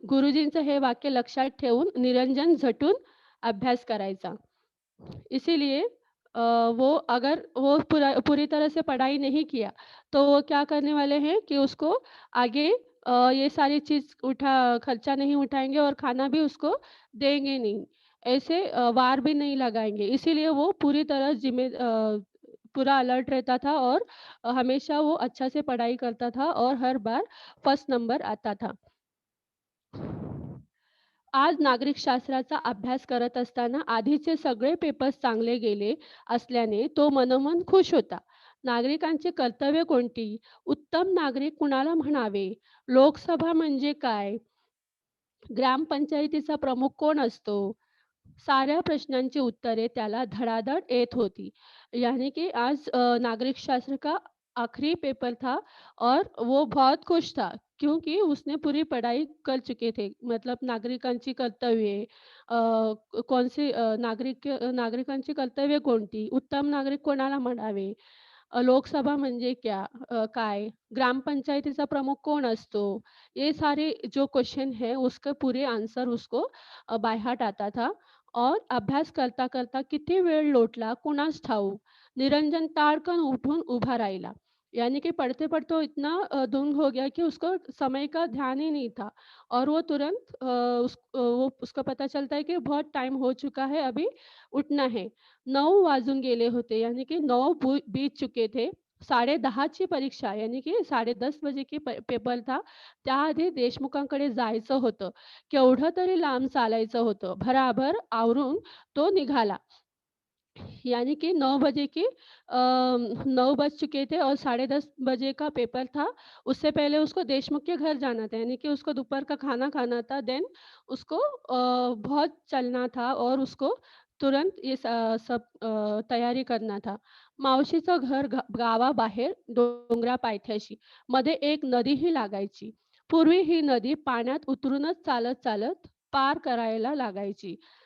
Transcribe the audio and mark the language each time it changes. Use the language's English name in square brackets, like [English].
[Marathi] गुरुजींचं हे वाक्य लक्षात ठेवून निरंजन झटून अभ्यास करायचा. [Hindi] इसीलिए अ, वो अगर वो पूरी तरह से पढ़ाई नहीं किया, तो वो क्या करने वाले हैं कि उसको आगे ये सारी चीज़ खर्चा नहीं उठाएँगे और खाना भी उसको देंगे नहीं। ऐसे वार भी नहीं लगाएँगे। इसीलिए वो पूरा अलर्ट रहता था और हमेशा वो अच्छा से पढ़ाई करता था और हर बार फर्स्ट नंबर आता था. [Marathi] आज नागरिकशास्त्राचा अभ्यास करत असताना आधीचे सगळे पेपर्स चांगले गेले असल्याने तो मनोमन खुश होता. नागरिकांची कर्तव्य कोणती? उत्तम नागरिक कुणाला म्हणावे? लोकसभा म्हणजे काय? ग्रामपंचायतीचा प्रमुख कोण असतो? साऱ्या प्रश्नांची उत्तरे त्याला धडाधड येत होती. [Hindi] यानी कि आज नागरिक शास्त्र का आखिरी पेपर था और वो बहुत खुश था क्योंकि उसने पूरी पढ़ाई कर चुके थे. मतलब [Marathi] नागरिकांची कर्तव्ये नागरिकांची कर्तव्ये कोणती? उत्तम नागरिक कोणाला म्हणावे? लोकसभा म्हणजे काय? ग्रामपंचायतीचा प्रमुख कोण असतो? [Hindi] ये सारे जो क्वेश्चन है उसके पूरे आंसर उसको बाय हार्ट आता था और [Marathi] अभ्यास करता-करता किती वेळ लोटला कुणास ठाऊक. निरंजन ताडकन उठून उभा राहिला. [Hindi] यानी कि पढ़ते-पढ़ते वो इतना धुंध हो गया कि उसको समय का ध्यान ही नहीं था और वो तुरंत वो उसको पता चलता है कि बहुत टाइम हो चुका है, अभी उठना है. [Marathi] 9 वाजून गेले होते, [Hindi] यानी की 9 बीत चुके थे. [Marathi] 10:30 ची परीक्षा, [Hindi] यानी की 10:30 बजे की पेपर था. [Marathi] त्याआधी देशमुखांकडे जायचं होतं. केवढं तरी लांब चालायचं होतं. भराभर आवरून तो निघाला. [Hindi] यानी कि 9 बजे की 9 बज चुके थे और 10:30 बजे का पेपर था। उससे पहले उसको देशमुख के घर जाना था, यानी कि उसको दोपहर का खाना खाना था। देन उसको बहुत चलना था और उसको तुरंत ये सब तयारी करना था. [Marathi] मावशीचं घर गावाबाहेर डोंगरा पायथ्याशी. मध्ये एक नदीही लागायची. पूर्वी ही नदी पाण्यात उतरूनच चालत-चालत पार करायला लागायची.